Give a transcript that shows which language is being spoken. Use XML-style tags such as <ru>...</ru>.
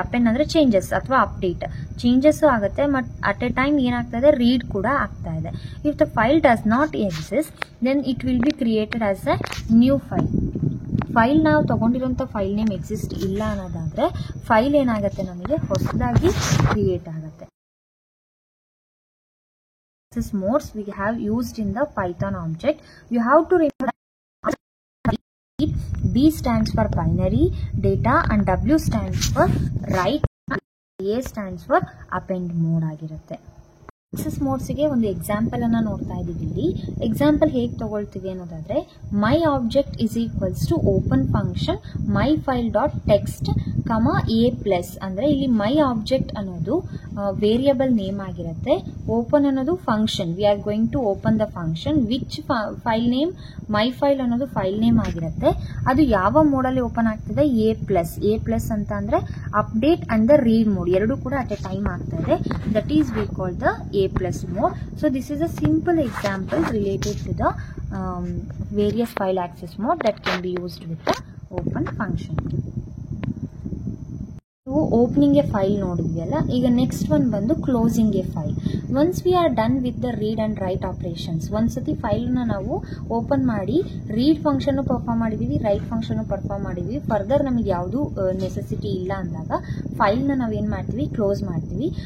<kn>Append ಅಂದ್ರೆ changes ಅಥವಾ update, changes ಆಗುತ್ತೆ.</kn> <en>but at a time</en> <kn>ಏನಾಗ್ತದೆ, ರೀಡ್ ಕೂಡ ಆಗ್ತಾ ಇದೆ.</kn> <en>If the file does not exist then it will be created as a new file.</en> <kn>File ನಾವು ತಗೊಂಡಿರುವಂತ file name exist ಇಲ್ಲ ಅನ್ನೋದಾದ್ರೆ ಫೈಲ್ ಏನಾಗುತ್ತೆ, ನಮಗೆ ಹೊಸದಾಗಿ ಕ್ರಿಯೇಟ್ ಆಗುತ್ತೆ.</kn> <en>This modes we have used in the Python object. You have to remember B stands for binary data and W stands for write and A stands for append mode ಆಗಿರುತ್ತೆ.</en> <kn>Access ಮೋಡ್ಸ್ಗೆ ಒಂದು example ಅನ್ನ ನೋಡ್ತಾ ಇದೀವಿ. ಇಲ್ಲಿ example ಹೇಗೆ ತಗೊಳ್ತೀವಿ ಅನ್ನೋದಾದ್ರೆ</kn> <en>My object is equals to open function my file dot text comma A plus.</en> <kn>ಅಂದ್ರೆ ಇಲ್ಲಿ ಮೈ ಆಬ್ಜೆಕ್ಟ್ ಅನ್ನೋದು ವೇರಿಯಬಲ್ ನೇಮ್ ಆಗಿರುತ್ತೆ.</kn> <en>Open ಅನ್ನೋದು function, we are going to open the function which file name, my file ಅನ್ನೋದು file name ಆಗಿರುತ್ತೆ.</en> <kn>ಅದು ಯಾವ mode ಅಲ್ಲಿ ಓಪನ್ ಆಗ್ತದೆ, ಎ ಪ್ಲಸ್. ಎ ಪ್ಲಸ್ ಅಂತ ಅಂದ್ರೆ update and the read mode ಎರಡು ಕೂಡ ಅಟ್ ಎ ಟೈಮ್ ಆಗ್ತಾ ಇದೆ.</kn> <en>That is we call the A plus mode. So this is a simple example related to the various file access mode that can be used with the open function.</en> <kn>Opening A file ನೋಡಿದ್ವಿಯಲ್ಲ, ಈಗ next one ಬಂದು closing A file.</kn> <en>once we are done with the read and write operations,</en> <kn>ಒಂದ್ಸತಿ file ನ ನಾವು open ಮಾಡಿ read function perform ಮಾಡಿದೀವಿ, right function perform ಮಾಡಿದೀವಿ, further ನಮಗೆ ಯಾವುದು ನೆಸೆಸಿಟಿ ಇಲ್ಲ ಅಂದಾಗ ಫೈಲ್ ನ ನಾವೇನ್ ಮಾಡ್ತೀವಿ, ಕ್ಲೋಸ್ ಮಾಡ್ತೀವಿ.</kn>